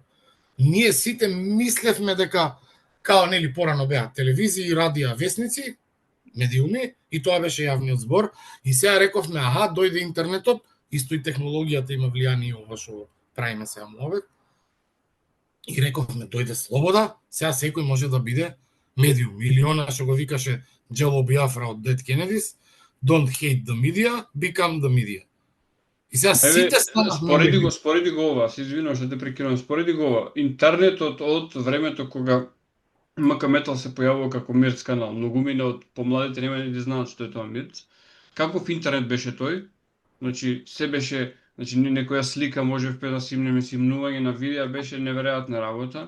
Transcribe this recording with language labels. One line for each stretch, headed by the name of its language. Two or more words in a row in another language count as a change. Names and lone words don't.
Macedonian: Ние сите мислевме дека као нели порано беа телевизии, радија, весници, медиуми, и тоа беше јавниот збор. И сега рековме, дојде интернетот, исто и технологијата има влијание ова што правиме сега муабет. И рековме, дојде слобода, сега секој може да биде медиум. Или она што го викаше Джело Биафра од Dead Kennedys,
English: don't hate the media, become the media.
Macedonian: И сега сите спореди го ова, се извинувам што те прекинувам, спореди го ова. Интернетот од времето кога МК Метал се појавува како мерц канал, многумина од помладите нема ни да знаат што е тоа мерц. Каков интернет беше тој? Значи, некоја слика можевме да симнеме, симнување на видеа беше неверојатна работа.